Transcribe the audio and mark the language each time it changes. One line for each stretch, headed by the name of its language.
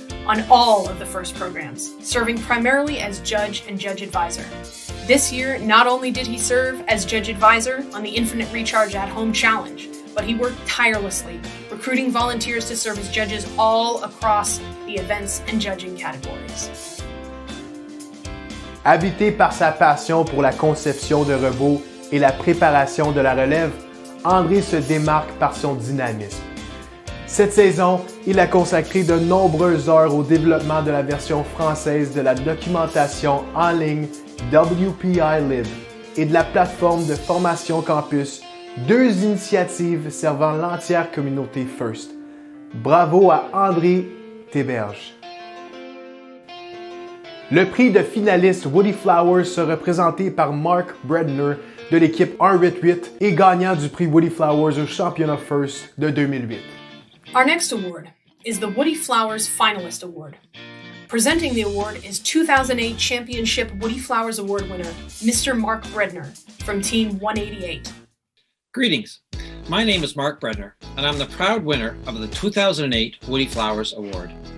English: on all of the FIRST programs, serving primarily as judge and judge advisor. This year, not only did he serve as judge advisor on the Infinite Recharge at Home Challenge, but he worked tirelessly, recruiting volunteers to serve as judges all across the events and judging categories.
French: Habité par sa passion pour la conception de robots et la préparation de la relève, André se démarque par son dynamisme. Cette saison, il a consacré de nombreuses heures au développement de la version française de la documentation en ligne WPI Lib et de la plateforme de formation campus, deux initiatives servant l'entière communauté FIRST. Bravo à André Théberge. Le prix de finaliste Woody Flowers sera présenté par Mark Bredner de l'équipe 188 et gagnant du prix Woody Flowers au championnat FIRST de 2008.
English: Our next award is the Woody Flowers Finalist Award. Presenting the award is 2008 Championship Woody Flowers Award winner, Mr. Mark Bredner from Team 188. Greetings. My name is Mark Bredner, and I'm the proud winner of the 2008 Woody Flowers Award.